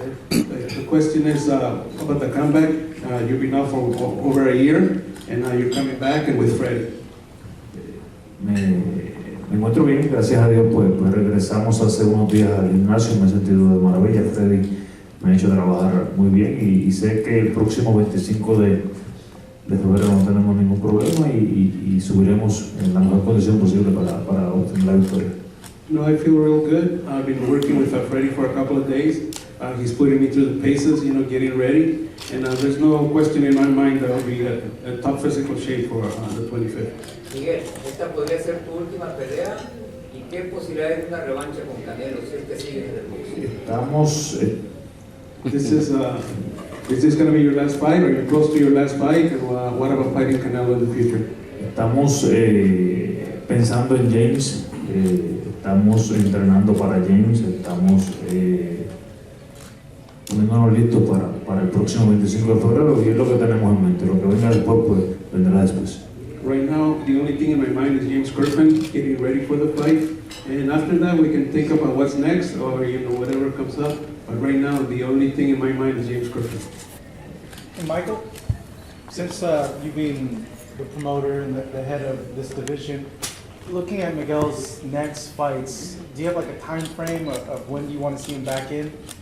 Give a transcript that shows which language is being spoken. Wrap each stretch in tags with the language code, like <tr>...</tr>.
<en>The question is about the comeback. You've been out for over a year, and now you're coming back and with Freddy.</en> <es>Me encuentro bien, gracias a Dios, pues regresamos hace unos días al gimnasio, me he sentido de maravilla. Freddy me ha hecho trabajar muy bien y sé que el próximo 25 de febrero no tenemos ningún problema y subiremos en la mejor condición posible para obtener la victoria.</es> <en>No, I feel real good. I've been working with Freddy for a couple of days. He's putting me through the paces, getting ready. And there's no question in my mind that I'll be at top physical shape for the 25th.</en> <es>Miguel, esta podría ser tu última pelea. ¿Y qué posibilidades de una revancha con Canelo si es que sigue en el boxeo? Estamos...</es> <en>Is this going to be your last fight? Are you close to your last fight? And what about fighting Canelo in the future?</en> <es>Estamos pensando en James, estamos entrenando para James, estamos poniéndonos listos para el próximo 25 de febrero y es lo que tenemos en mente. Lo que venga después, pues vendrá después.</es> <en>Right now, the only thing in my mind is James Kirkland getting ready for the fight. And after that, we can think about what's next or whatever comes up. But right now, the only thing in my mind is James Kirkland. And Michael, since you being the promoter and the head of this division, looking at Miguel's next fights, do you have like a time frame of when you want to see him back in?</en>